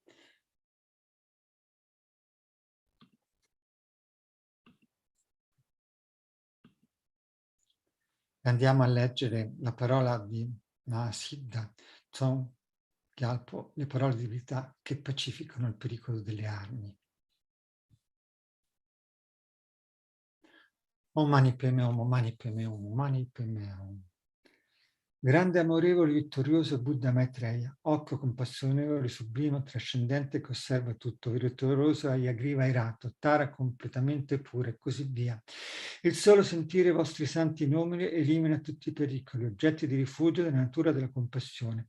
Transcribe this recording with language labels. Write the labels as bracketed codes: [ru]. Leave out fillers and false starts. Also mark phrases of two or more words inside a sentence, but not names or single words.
[it] Andiamo a leggere la parola di Mahasiddha Thangtong Gyalpo, le parole di vita che pacificano il pericolo delle armi. [sa] ॐ मणि पद्मे हूँ, ॐ मणि पद्मे हूँ, ॐ मणि पद्मे हूँ. [it] Grande, amorevole, vittorioso Buddha Maitreya, occhio compassionevole, sublime, trascendente che osserva tutto, virtuoso, Ayagriva irato, Tara completamente pura e così via. Il solo sentire i vostri santi nomi elimina tutti i pericoli, oggetti di rifugio della natura della compassione.